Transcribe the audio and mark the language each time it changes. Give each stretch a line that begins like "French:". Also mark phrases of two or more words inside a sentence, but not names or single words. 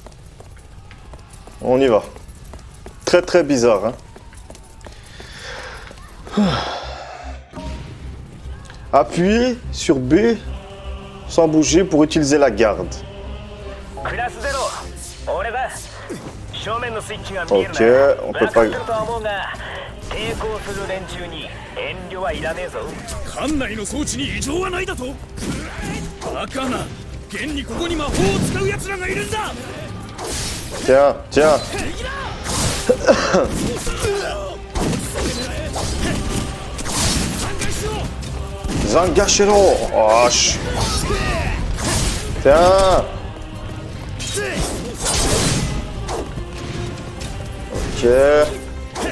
French: On y va. Très très bizarre, hein. Appuyez sur B sans bouger pour utiliser la garde. Ok, on peut pas...
Japanese: 抵抗する連中に遠慮はいらねえぞ。艦内の装置に異常はないだと。バカな、現にここに魔法を使う奴らがいるんだ。
French: Tiens, tiens. Zangashiro. Oh, tiens. Ok.